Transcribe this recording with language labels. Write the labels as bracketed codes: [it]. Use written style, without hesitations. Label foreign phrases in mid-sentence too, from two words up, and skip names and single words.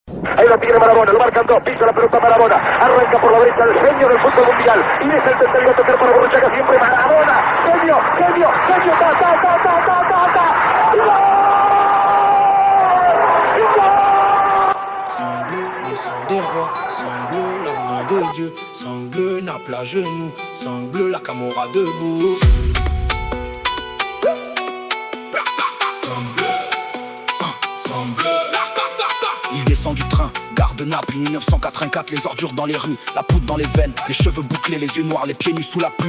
[es] ahí lo tiene Maradona, lo marcan dos, pisa la pelota Maradona, arranca por la derecha el genio del fútbol mundial, y es el tercero a tocar para Borruchaga, siempre Maradona, genio, genio, genio, ta, ta, ta, ta, ta, ta, ta, ¡gol! [fr] Sang bleu, le sang des rois, sang bleu, la main de Dieu, sang bleu, Naples à genoux, sang bleu, la Camorra debout. Il descend du train, gare de Naples, 1984, les ordures dans les rues, la poudre dans les veines, les cheveux bouclés, les yeux noirs, les pieds nus sous la pluie.